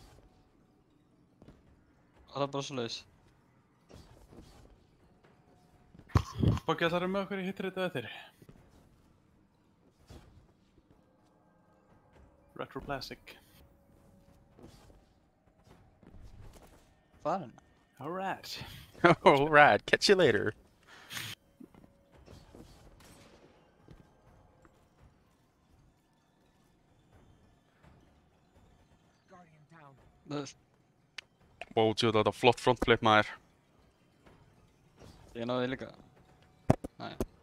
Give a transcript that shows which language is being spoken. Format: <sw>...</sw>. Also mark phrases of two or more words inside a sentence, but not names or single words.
<is>Það er bara svoleiðis. Boggi, ætlarðu með okkur í hittir þetta eftir? Retro Classic. Farin.</is> <en>Alright. Alright, catch you later.</en> <is>Wow, tjóð þetta flott frontflip maður. Ég náði því líka. Nei.</is>